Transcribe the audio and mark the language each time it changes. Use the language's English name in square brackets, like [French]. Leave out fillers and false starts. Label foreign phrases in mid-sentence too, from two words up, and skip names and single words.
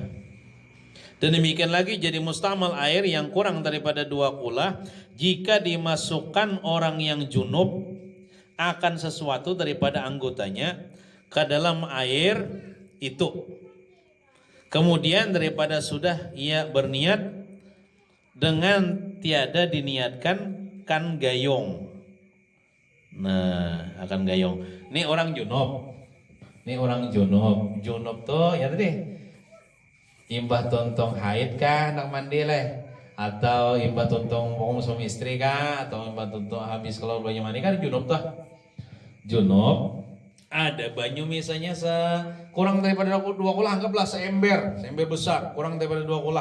[Indonesian] Dan demikian lagi jadi mustamal air yang kurang daripada 2 kulah jika dimasukkan orang yang junub akan sesuatu daripada anggotanya ke dalam air itu. Kemudian daripada sudah ia berniat dengan tiada diniatkan kan gayung. Nah, akan gayung. Ini orang junub. Junub tuh ya tadi. [Banjar] Imbah tontong [Indonesian] haid kah nak mandi leh? Atau [Banjar] imbah tontong [Indonesian] suami istri kah? Atau [Banjar] imbah tontong [Indonesian] habis keluar banyu mandi kan junub tuh. Junub ada banyu misalnya kurang daripada 2 kulah, anggaplah seember besar, kurang daripada 2 kulah.